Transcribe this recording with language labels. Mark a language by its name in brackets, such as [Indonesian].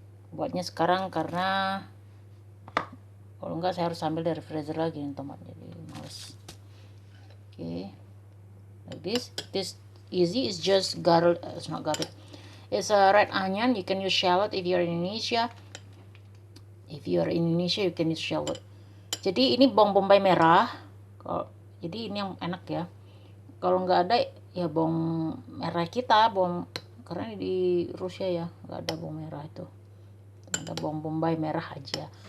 [Indonesian] Buatnya sekarang karena kalau enggak saya harus ambil dari freezer lagi nih tomat, jadi males. [English] Okay, like this easy. It's just garlic. It's not garlic, it's a red onion. You can use shallot if you're in Indonesia. If you're in Indonesia you can use shallot. [Indonesian] Jadi ini bawang bombay merah. Jadi ini yang enak ya. Kalau nggak ada ya bawang merah kita, karena di Rusia ya nggak ada bawang merah itu, ada bawang bombay merah aja.